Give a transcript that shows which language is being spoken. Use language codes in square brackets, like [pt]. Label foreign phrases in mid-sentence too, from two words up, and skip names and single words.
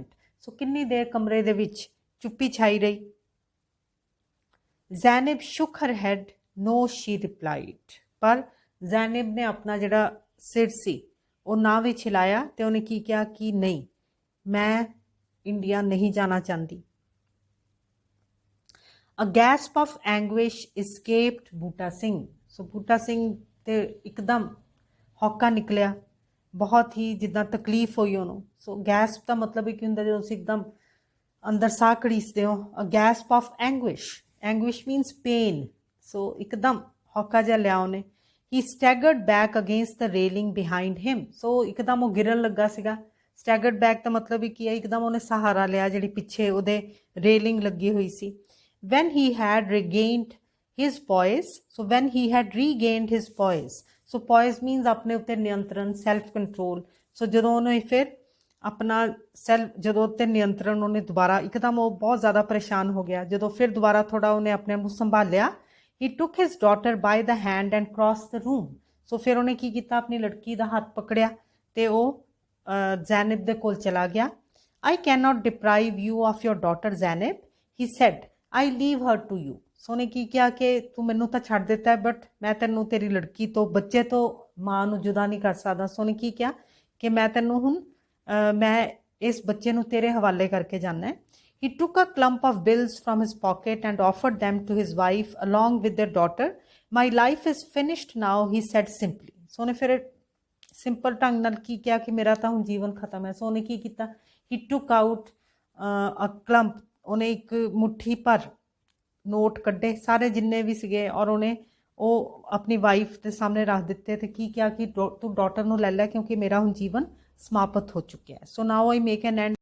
[pa] ਸੋ ਕਿੰਨੀ ਦੇਰ ਕਮਰੇ ਦੇ ਵਿੱਚ ਚੁੱਪੀ ਛਾਈ ਰਹੀ। [en] Zainab shook her head, no she replied. [pa] ਪਰ ਜ਼ੈਨਬ ਨੇ ਆਪਣਾ ਜਿਹੜਾ ਸਿਰ ਸੀ ਉਹ ਨਾ ਵੀ ਹਿਲਾਇਆ ਤੇ ਉਹਨੇ ਕੀ ਕਿਹਾ ਕਿ ਨਹੀਂ, ਮੈਂ ਇੰਡੀਆ ਨਹੀਂ ਜਾਣਾ ਚਾਹੁੰਦੀ। [en] A gasp of anguish escaped ਬੂਟਾ ਸਿੰਘ। [pa] ਸੋ ਬੂਟਾ ਸਿੰਘ ਤੇ ਇੱਕਦਮ ਹੌਕਾ ਨਿਕਲਿਆ, ਬਹੁਤ ਹੀ ਜਿੱਦਾਂ ਤਕਲੀਫ ਹੋਈ ਉਹਨੂੰ। ਸੋ ਗੈਸਪ ਦਾ ਮਤਲਬ ਕੀ ਹੁੰਦਾ? ਜਦੋਂ ਤੁਸੀਂ ਇੱਕਦਮ ਅੰਦਰ ਸਾਹ ਘੜੀਸਦੇ ਹੋ। [en] A gasp of anguish. Anguish means pain. [pa] ਸੋ ਇੱਕਦਮ ਹੌਕਾ ਜਿਹਾ ਲਿਆ ਉਹਨੇ। [en] He staggered back against the railing behind him. [pa] ਸੋ ਇੱਕਦਮ ਉਹ ਗਿਰਨ ਲੱਗਾ ਸੀਗਾ। [en] staggered back [pa] ਦਾ ਮਤਲਬ ਹੀ ਕੀ ਹੈ? ਇੱਕਦਮ ਉਹਨੇ ਸਹਾਰਾ ਲਿਆ ਜਿਹੜੀ ਪਿੱਛੇ ਉਹਦੇ ਰੇਲਿੰਗ ਲੱਗੀ ਹੋਈ ਸੀ। [en] when he had regained his poise, so when he had regained his poise, so poise means [pa] ਆਪਣੇ ਉੱਤੇ ਨਿਯੰਤਰਣ, [en] self control. [pa] ਸੋ ਜਦੋਂ ਉਹਨੇ ਫਿਰ ਆਪਣਾ ਜਦੋਂ ਉੱਤੇ ਨਿਯੰਤਰਣ ਉਹਨੇ ਦੁਬਾਰਾ, ਇੱਕਦਮ ਉਹ ਬਹੁਤ ਜ਼ਿਆਦਾ ਪਰੇਸ਼ਾਨ ਹੋ ਗਿਆ। ਜਦੋਂ ਫਿਰ ਦੁਬਾਰਾ ਥੋੜਾ ਉਹਨੇ ਆਪਣੇ ਆਪ ਨੂੰ ਸੰਭਾਲਿਆ, [en] he took his daughter by the hand and crossed the room. [pa] ਸੋ ਫਿਰ ਉਹਨੇ ਕੀ ਕੀਤਾ? ਆਪਣੀ ਲੜਕੀ ਦਾ ਹੱਥ ਪਕੜਿਆ ਤੇ ਉਹ ਜ਼ੈਨਬ ਦੇ ਕੋਲ ਚਲਾ ਗਿਆ। [en] I cannot deprive you of your daughter Zainab, he said. I leave her to you. [pa] ਸੋ ਉਹਨੇ ਕੀ ਕਿਹਾ ਕਿ ਤੂੰ ਮੈਨੂੰ ਤਾਂ ਛੱਡ ਦਿੱਤਾ ਹੈ, ਬਟ ਮੈਂ ਤੈਨੂੰ ਤੇਰੀ ਲੜਕੀ ਤੋਂ, ਬੱਚੇ ਤੋਂ, ਮਾਂ ਨੂੰ ਜੁਦਾ ਨਹੀਂ ਕਰ ਸਕਦਾ। ਸੋ ਉਹਨੇ ਕੀ ਕਿਹਾ ਕਿ ਮੈਂ ਤੈਨੂੰ ਹੁਣ ਮੈਂ ਇਸ ਬੱਚੇ ਨੂੰ ਤੇਰੇ ਹਵਾਲੇ ਕਰਕੇ ਜਾਣਾ ਹੈ। [en] He took a clump of bills from his pocket and offered them to his wife along with their daughter. My life is finished now, he said simply. [pa] ਸੋ ਉਹਨੇ ਫਿਰ ਸਿੰਪਲ ਢੰਗ ਨਾਲ ਕੀ ਕਿਹਾ ਕਿ ਮੇਰਾ ਤਾਂ ਹੁਣ ਜੀਵਨ ਖਤਮ ਹੈ। ਸੋ ਉਹਨੇ ਕੀ ਕੀਤਾ? [en] He took out a clump. [pa] ਉਹਨੇ ਇੱਕ ਮੁੱਠੀ ਭਰ ਨੋਟ ਕੱਢੇ, ਸਾਰੇ ਜਿੰਨੇ ਵੀ ਸੀਗੇ, ਔਰ ਉਹਨੇ ਉਹ ਆਪਣੀ ਵਾਈਫ ਦੇ ਸਾਹਮਣੇ ਰੱਖ ਦਿੱਤੇ ਤੇ ਕੀ ਕਿਹਾ ਕਿ ਤੂੰ ਡਾਟਰ ਨੂੰ ਲੈ ਲੈ ਕਿਉਂਕਿ ਮੇਰਾ ਹੁਣ ਜੀਵਨ ਸਮਾਪਤ ਹੋ ਚੁੱਕਿਆ ਹੈ। [en] So now I make an end